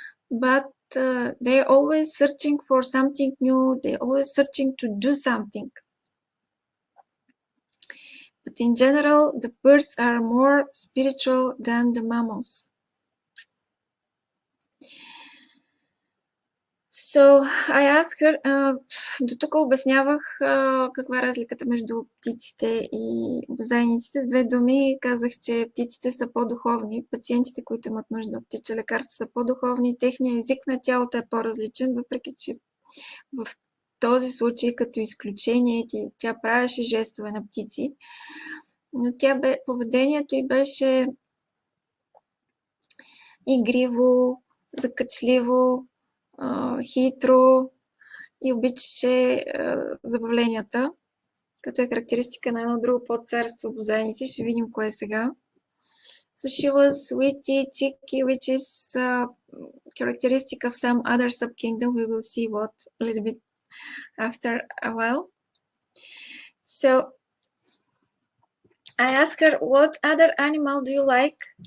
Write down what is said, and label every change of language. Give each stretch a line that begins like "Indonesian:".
English: But they're always searching for something new. They're always searching to do something. But in general, the birds are more spiritual than the mammals. So I asked her,
Bulgarian: до тук обяснявах каква е разликата между птиците и бозайниците. С две думи казах, че птиците са по-духовни, пациентите, които имат нужда от птиче лекарство, са по-духовни, техният език на тялото е по-различен, въпреки че в този случай като изключение тя правеше жестове на птици, но поведението й беше игриво, закачливо, хитро и обичаше забавленията, като е характеристика на едно друго подцарство бозайници. Ще видим кое е сега.
English: So she was witty, cheeky, which is characteristic of some other subkingdom. We will see what a little bit after a while. So I asked her, what other animal do you like?